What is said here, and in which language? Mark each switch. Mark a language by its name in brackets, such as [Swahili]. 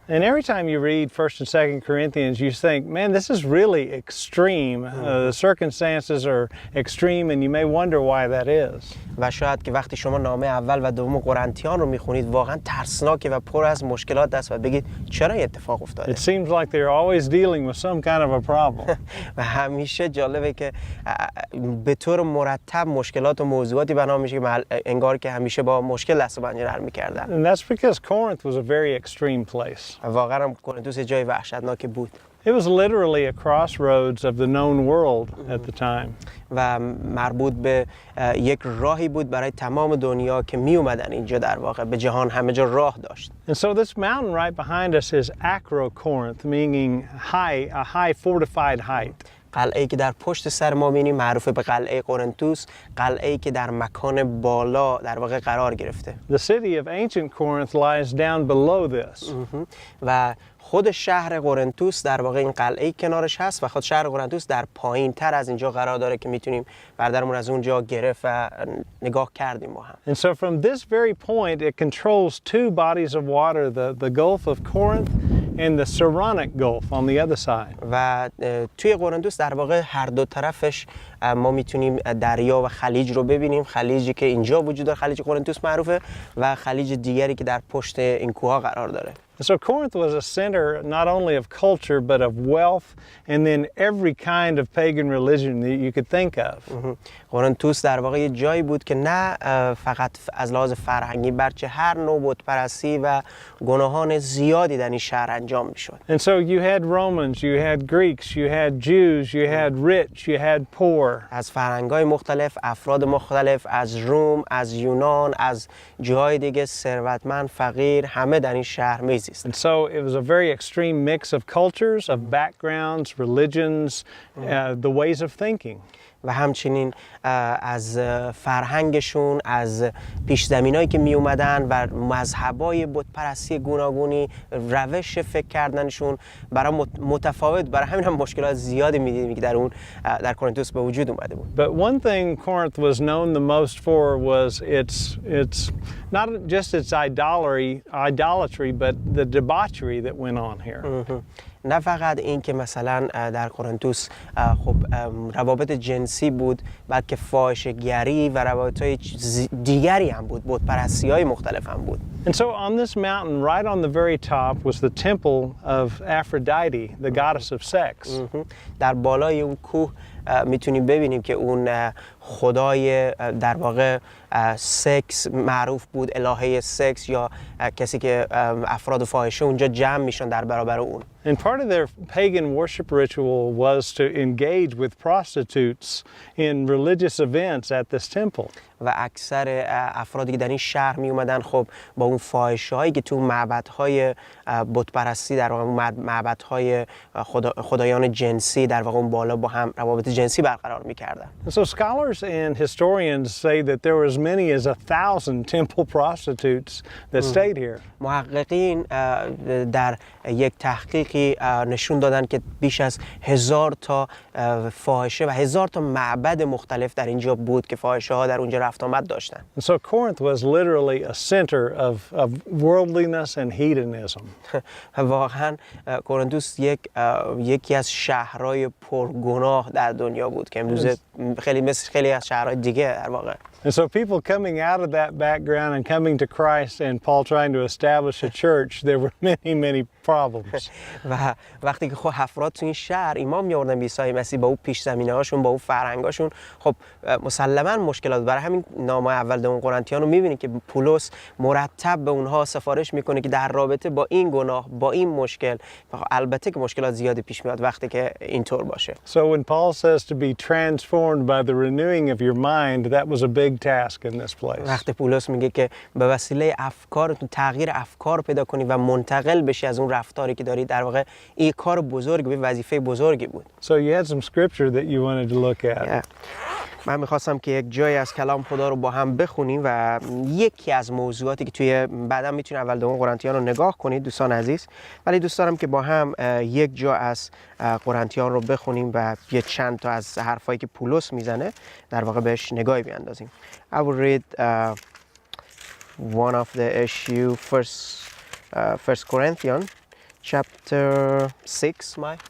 [English] And every time you read 1st and 2nd Corinthians, you think, man, this is really extreme. The circumstances are extreme and you may wonder why that is. [Persian] و شاید که وقتی شما نامه اول و دوم قرنتیان رو میخونید واقعا ترسناکه و پر از مشکلات است و بگید چرا این اتفاق افتاده. [English] It seems like they're always dealing with some kind of a problem. [Persian] و همیشه جالبه که به طور مرتب مشکلات و موضوعاتی بنا میشه که انگار که همیشه با مشکل دست و پنجه نرم می‌کردن. [English] And that's because Corinth was a very extreme place. [Persian] واقعا هم قرنتس جای وحشتناکی بود. [English] It was literally a crossroads of the known world at the time. [Persian] و مربوط به یک راهی بود برای تمام دنیا که می اومدن اینجا در واقع به جهان همه جا راه داشت. [English] And so this mountain right behind us is Acro-Corinth, meaning a high fortified height. [Persian] قلعه‌ای که در پشت سر ما می‌بینیم معروف به قلعه قرنتس، قلعه‌ای که در مکان بالا در واقع قرار گرفته. [English] The city of Ancient Corinth lies down below this. [Persian] و خود شهر قرنتس در واقع این قلعه‌ای کنارش هست و خود شهر قرنتس در پایین‌تر از اینجا قرار داره که میتونیم بردارمون از اونجا گرفت و نگاه کردیم با هم. [English] And so from this very point it controls two bodies of water, the Gulf of Corinth and the Saronic Gulf on the other side. [Persian] و توی قرنتس در واقع هر دو طرفش ما میتونیم دریا و خلیج رو ببینیم، خلیجی که اینجا وجود داره خلیج قرنتس معروفه و خلیج دیگری که در پشت این کوه‌ها قرار داره. [English] So Corinth was a center not only of culture but of wealth and then every kind of pagan religion that you could think of. [Persian] قرنتس در واقع یه جایی بود که نه فقط از لحاظ فرهنگی بلکه هر نوع بت پرستی و گناهان زیادی در این شهر انجام میشد. [English] And so you had Romans, you had Greeks, you had Jews, you had rich, you had poor. [Persian] از فرهنگ‌های مختلف، افراد مختلف، از روم، از یونان، از جاهای دیگه ثروتمند، فقیر، همه در این شهر میزیستند. [English] And so it was a very extreme mix of cultures, of backgrounds, religions, the ways of thinking. [Persian] و همچنین از فرهنگشون، از پیش زمینایی که می اومدن و مذهبای بت پرستی گوناگونی، روش فکر کردنشون برای متفاوت، برای همین هم مشکلات زیادی می‌دیدیم که در قرنتس به وجود اومده بود. [English] But one thing Corinth was known the most for was its not just its idolatry but the debauchery that went on here. [Persian] نه فقط این که مثلا در قرنتس خب روابط جنسی بود، بلکه فاحشه‌گری و روابط‌های دیگری هم بود، بت‌پرستی‌های مختلف هم بود. [English] And so on this mountain right on the very top was the temple of Aphrodite, the goddess of sex. [Persian] در بالای اون کوه میتونیم ببینیم که اون خدای در واقع سکس معروف بود، الهه سکس یا کسی که افراد فاحشه اونجا جمع میشن در برابر اون. [English] And part of their pagan worship ritual was to engage with prostitutes in religious events at this temple. [Persian] و اکثر افرادی که در این شهر می اومدن خب با اون فاحشه‌هایی که تو معبدهای بت پرستی در واقع معبدهای خدایان جنسی در واقع اون بالا با هم روابط جنسی برقرار می‌کردن. [English] So scholars and historians say that there were as many as 1,000 temple prostitutes that stayed here. [Persian] محققین در یک تحقیقی نشون دادن که بیش از 1000 تا فاحشه و 1000 تا معبد مختلف در اینجا بود که فاحشه‌ها در اونجا رفت آمد داشتن. [English] And so Corinth was literally a center of worldliness and hedonism. [Persian] واقعا قرنتس یکی از شهرهای پرگناه در دنیا بود که امروز خیلی از شهرهای دیگه در واقع. [English] And so people coming out of that background and coming to Christ and Paul trying to establish a church, there were many problems. [Persian] و وقتی که خب افراد تو این شهر ایمان می‌آوردن به عیسی مسیح با اون پیش زمینه‌هاشون، با اون فرهنگاشون، خب مسلماً مشکلات. برای همین نامه اول دوم قرنتیان رو می‌بینید که پولس مرتب به اونها سفارش میکنه که در رابطه با این گناه، با این مشکل، البته که مشکلات زیادی پیش میاد وقتی که اینطور باشه. [English] So when Paul says to be transformed by the renewing of your mind, that was a big task in this place. [Persian] وقتی پولس میگه که به وسیله افکارتون تغییر افکار پیدا کنی و منتقل بشی از اون رفتاری که داری، در واقع این کار بزرگی، وظیفه بزرگی بود. [English] So you had some scripture that you wanted to look at. Yeah. [Persian] من میخواستم که یک جایی از کلام خدا رو با هم بخونیم و یکی از موضوعاتی که توی بعدا میتونید اول دوم قرنتیان رو نگاه کنید دوستان عزیز، ولی دوست دارم که با هم یک جا از قرنتیان رو بخونیم و یه چند تا از حرفایی که پولس میزنه در واقع بهش نگاهی بیاندازیم. [English] I will read one of the issue first Corinthians chapter 6 my